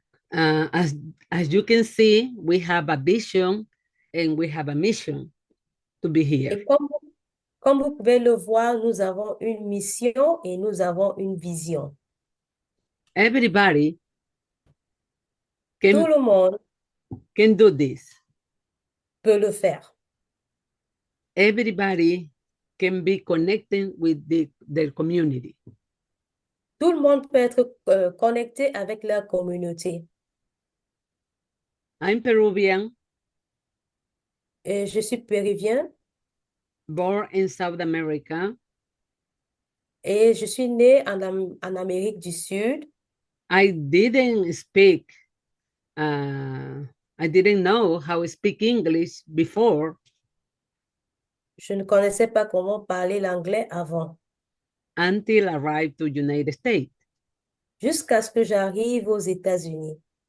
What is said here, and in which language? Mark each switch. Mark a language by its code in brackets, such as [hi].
[en] As you can see, we have a vision and we have a mission to be here. [fr] Et comme vous pouvez le voir, nous avons une mission et nous avons une vision. [en] Everybody [fr] Tout [en] can, [fr] le monde [en] can do this. [fr] peut le faire. [en] Everybody can be connected with their community. [fr] Tout le monde peut être connecté avec leur communauté. [en] I'm Peruvian, [fr] Et je suis péruvien [en] born in South America. [fr] et je suis née en Amérique du Sud. [en] I didn't speak, I didn't know how to speak English before [fr] Je ne connaissais pas comment parler l'anglais avant, [en] until I arrived to United States. [fr] jusqu'à ce que j'arrive aux États-Unis.